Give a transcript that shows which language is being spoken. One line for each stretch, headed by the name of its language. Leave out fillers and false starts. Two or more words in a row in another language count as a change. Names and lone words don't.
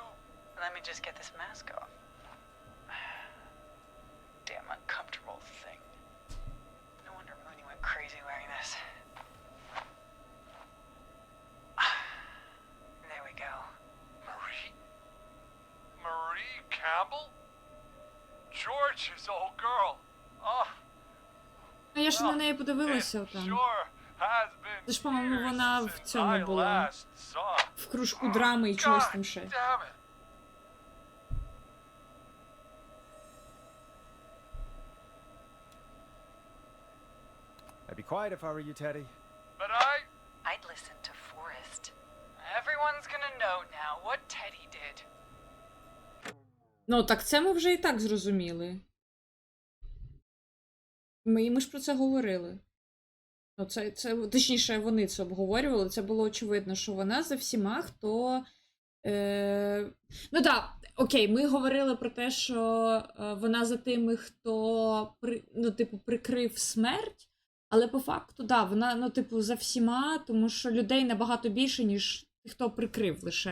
English: Let me just get this mask off. Damn uncomfortable thing. No wonder Mooney went crazy wearing this. There we go. Marie? Marie? trouble? George's old girl. Oh,
Ukrainian: А я ж на неї подивилася
English: it
Ukrainian: там.
English: sure has been
Ukrainian: Це ж, по-моєму,
English: years
Ukrainian: вона в
English: since
Ukrainian: цьому
English: I
Ukrainian: була.
English: last saw.
Ukrainian: В кружку драми і чогось
English: God
Ukrainian: там ще.
English: damn it. I'd be quiet if I were you, Teddy. But I'd listen to Forrest. Everyone's gonna know now what Teddy did.
Ukrainian: Ну, так це ми вже і так зрозуміли. Ми ж про це говорили. Ну, точніше, вони це обговорювали. Це було очевидно, що вона за всіма, хто... Ну так, окей, ми говорили про те, що вона за тими, хто, прикрив смерть, але по факту, так, вона, за всіма, тому що людей набагато більше, ніж хто прикрив лише.